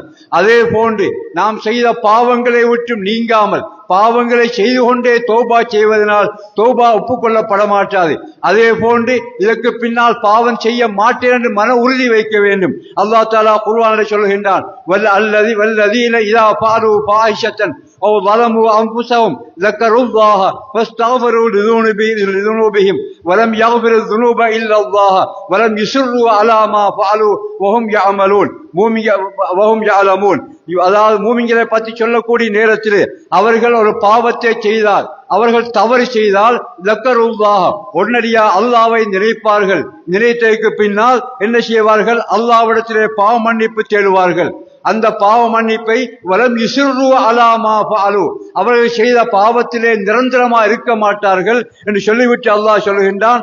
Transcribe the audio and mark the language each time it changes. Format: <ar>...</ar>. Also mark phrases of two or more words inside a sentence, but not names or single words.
<ta>அதே போன்று நாம் செய்த பாவங்களை விட்டு நீங்காமல் பாவங்களை செய்து கொண்டே தௌபா செய்வதனால் தௌபா ஒப்புக்கொள்ளப்பட மாட்டாது. அதே போன்று இதற்கு பின்னால் பாவம் செய்ய மாட்டேன் என்று மன உறுதி வைக்க வேண்டும். அல்லாஹ் தஆலா குர்ஆனில் சொல்கின்றான்,</ta> <ar>والذين إذا فعلوا فاحشة أو ظلموا أنفسهم ذكروا الله فاستغفروا لذنوبهم ولم يغفر الذنوب إلا الله ولم يصروا على ما فعلوا وهم يعملون وهم يعلمون.</ar> <ta>அதாவது மூமின்களை பற்றி சொல்லக்கூடிய நேரத்தில் அவர்கள் ஒரு பாவத்தை செய்தால், அவர்கள் தவறு செய்தால் ذكروا உடனடியா அல்லாஹ்வை நினைப்பார்கள். நினைத்ததற்கு பின்னால் என்ன செய்வார்கள்? அல்லாஹ்விடத்திலே பாவ மன்னிப்பு தேடுவார்கள். அந்த பாவ மன்னிப்பை</ta> <ar>ولم يصروا على ما فعلوا</ar> <ta>அவர்கள் செய்த பாவத்திலே நிரந்தரமா இருக்க மாட்டார்கள் என்று சொல்லிவிட்டு அல்லாஹ் சொல்கின்றான்.</ta>